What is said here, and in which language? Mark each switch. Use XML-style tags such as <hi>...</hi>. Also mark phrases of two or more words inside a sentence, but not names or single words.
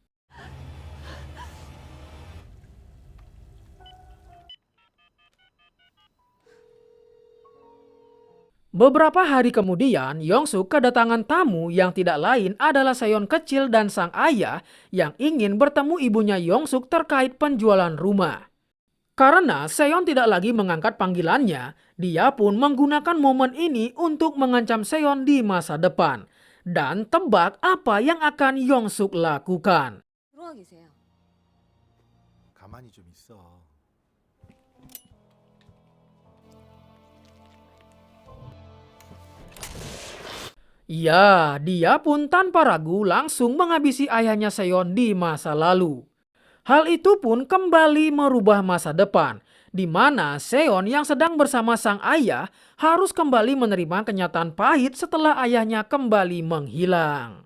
<id>Beberapa hari kemudian, Yong Suk kedatangan tamu yang tidak lain adalah Seon kecil dan sang ayah yang ingin bertemu ibunya Yong Suk terkait penjualan rumah. Karena Seon tidak lagi mengangkat panggilannya, dia pun menggunakan momen ini untuk mengancam Seon di masa depan. Dan tebak apa yang akan Yong Suk lakukan.</id> <ko>들어와 계세요. 가만히 좀 있어.</ko> <id>Ya, dia pun tanpa ragu langsung menghabisi ayahnya Seon di masa lalu. Hal itu pun kembali merubah masa depan, di mana Seon yang sedang bersama sang ayah harus kembali menerima kenyataan pahit setelah ayahnya kembali menghilang.</id>